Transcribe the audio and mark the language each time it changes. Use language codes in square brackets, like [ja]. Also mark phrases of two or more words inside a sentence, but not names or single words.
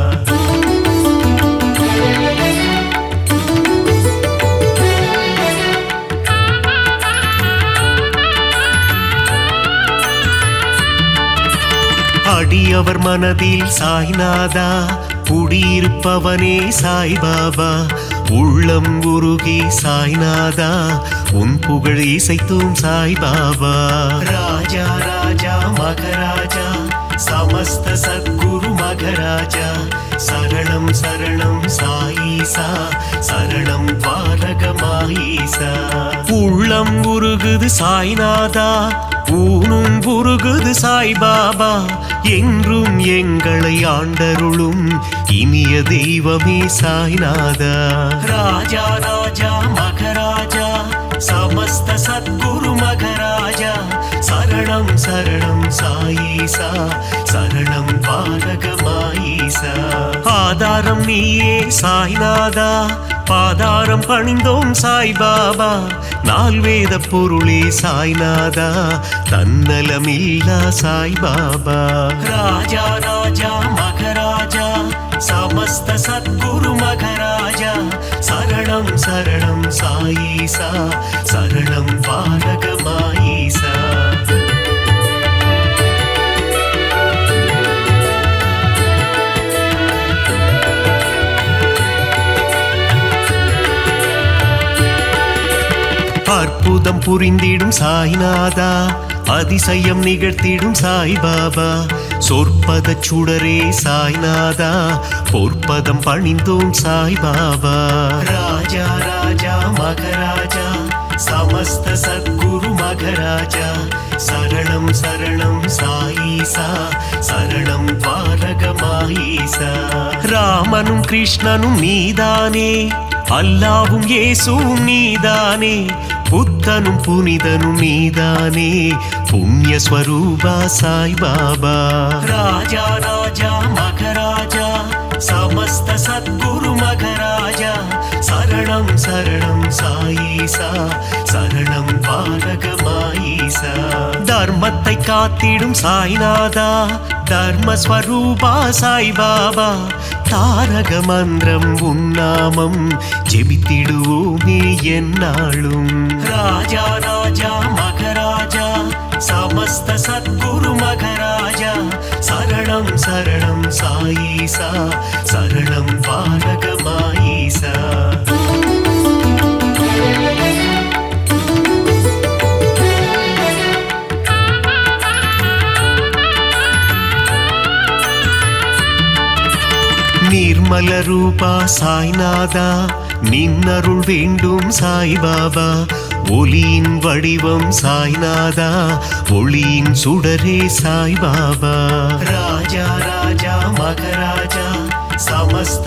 [ta] அடியவர் மனதில் சாய்நாதா குடியிருப்பவனே சாய்பாபா உள்ளம் உருகி சாய்நாதா உன் புகழ் இசைத்தும் சாய்பாபா ராஜா ராஜா மகராஜா [sa] समस्त सद्गुरु मगराजा शरणं शरणं साईसा शरणं [ta] द्वारகமாயிசா உள்ளம் உருகுது சாய்நாதா ஊனும் உருகுது சாய்பாபா என்றும் எங்களை ஆண்டருளும் இனிய தெய்வமே சாய்நாதா ராஜா ராஜா மகராஜா [sa] समस्त सद्गुरु मगराजा शरणं शरणं साईसा शरणं [ta] द्वारகமாயிசா ஆதாரம் நீயே சாய்நாதா பாதாரம் பணிந்தோம் சாய்பாபா நால்வேத பொருளே சாய்நாதா தன்னலமில்லா சாய்பாபா ராஜா ராஜா மகராஜா [sa] समस्त सद्गुरु मगराजा शरणं शरणं साईसा शरणं [ta] द्वारகமாயிசா அற்புதம் புரிந்திடும் சாய்நாதா அதிசயம் நிகழ்த்திடும் சாய்பாபா சொற்பத சுடரே சாய்நாதா பொற்பதம் பணிந்தோம் சாய்பாபா ராஜா ராஜா மகராஜா சம समस्त [sa] सद्गुरु मघराजा शरणं शरणं साईसा शरणं द्वारकमाईसा [ta] ராமனும் கிருஷ்ணனும் நீதானே அல்லாவும் இயேசுவும் நீதானே புத்தனும் புனிதனும் நீதானே புண்ணிய ஸ்வரூபா சாய் பாபா ராஜா ராஜா மகராஜா [sa] समस्त सद्गुरु मघराजा शरणं शरणं साईसा शरणं [ta] द्वारकमाईसा தர்மத்தை காத்திடும் சாய்நாதா தர்மஸ்வரூபா சாய் பாபா தாரக மந்திரம் உன்னாமம் ஜெபித்திடுவோமே என்னாலும் ராஜா ராஜா மகராஜா [sa] समस्त सद्गुरु मघराजा शरणं शरणं साईसा शरणं द्वारकमाईसा निर्मल रूपा साईनादा [ta] निन्नरुள் வேண்டும் சாய் பாபா ஒளியின் வடிவம் சாய்நாதா ஒளியின் சுடரே சாய் பாபா ராஜா ராஜா மகராஜா समस्त